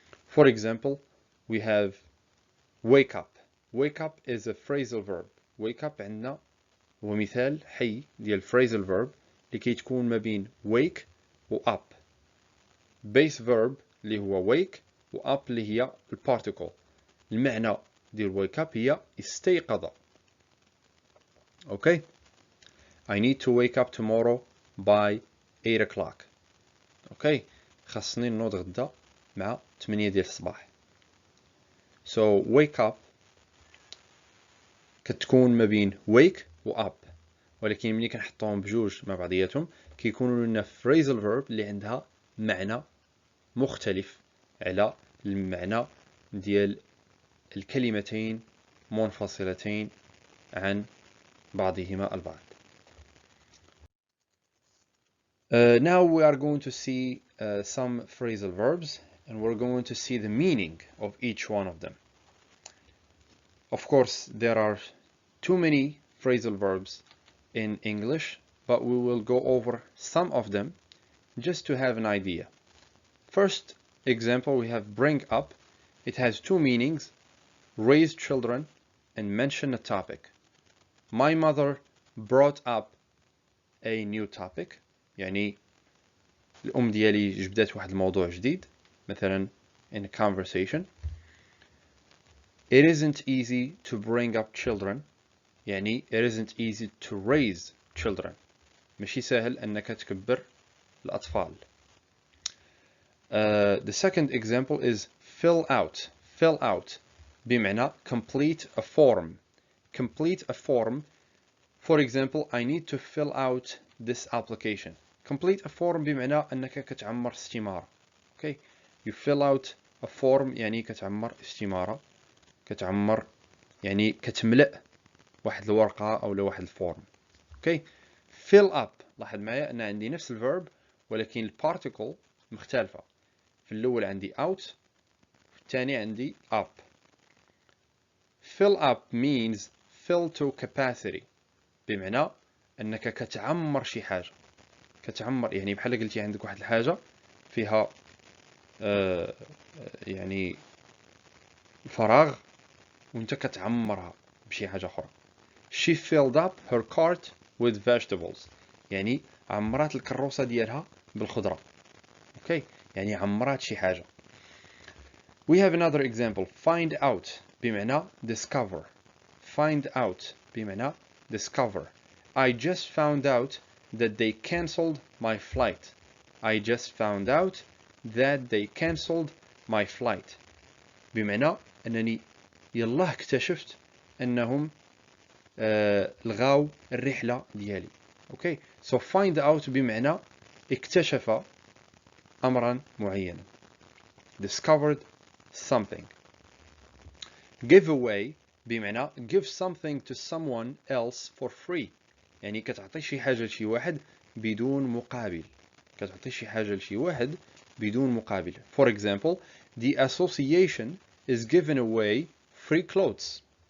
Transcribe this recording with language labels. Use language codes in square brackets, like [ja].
[en] For example, we have wake up. Wake up is a phrasal verb. [ar] Wake up عندنا هو مثال حي ديال phrasal verb لكي تكون ما بين wake و up. Base verb اللي هو wake و up اللي هي الparticle. المعنى ديال wake up هي استيقظ. [en] Okay? I need to wake up tomorrow by 8 o'clock. Okay? [ar] خاصني نوض غدا مع 8 ديال الصباح. So wake up كتكون ما بين wake و up، ولكن ملي كنحطوهم بجوج مع بعضياتهم كيكونوا لنا phrasal verb اللي عندها معنى مختلف على المعنى ديال الكلمتين منفصلتين عن بعضهما البعض. [en] Now we are going to see some phrasal verbs, and we're going to see the meaning of each one of them. Of course, there are too many phrasal verbs in English, but we will go over some of them just to have an idea. First example, we have bring up. It has two meanings: raise children and mention a topic. My mother brought up a new topic. [ar] يعني الأم ديالي جبدت واحد الموضوع جديد مثلا [en] in a conversation. It isn't easy to bring up children. يعني it isn't easy to raise children. [ar] ماشي سهل أنك تكبر الأطفال. [en] The second example is fill out. Fill out بمعنى complete a form. Complete a form. For example, I need to fill out this application. Complete a form [ar] بمعنى أنك كتعمر استمارة. [en] Okay? You fill out a form [ar] يعني كتعمر استمارة. كتعمر يعني كتملأ واحد الورقة أو واحد الفورم. [en] Okay? Fill up. [ar] لاحظ معايا أن عندي نفس الverb ولكن الparticle مختلفة. في الأول عندي out، في الثاني عندي up. [en] Fill up means fill to capacity. [ar] بمعنى أنك كتعمر شي حاجة. كتعمر يعني بحال قلتي عندك واحد الحاجة فيها يعني فراغ وانت كتعمرها بشي حاجة أخرى. [en] She filled up her cart with vegetables. [ar] يعني عمرات الكروسة ديالها بالخضرة. Okay? يعني عمرات شي حاجة. [en] We have another example. Find out بمعنى discover. Find out بمعنى discover. I just found out that they cancelled my flight. I just found out that they cancelled my flight. [ar] بمعنى أنني يلاه اكتشفت أنهم لغاو الرحلة ديالي. [en] Okay? [ar] So find out بمعنى اكتشف أمرا معينا. [en] Discovered something. Give away بمعنى give something to someone else for free. [ar] يعني كتعطي شي حاجة لشي واحد بدون مقابل. كتعطي شي حاجة لشي واحد بدون مقابل. [en] For example, the association is giving away free clothes.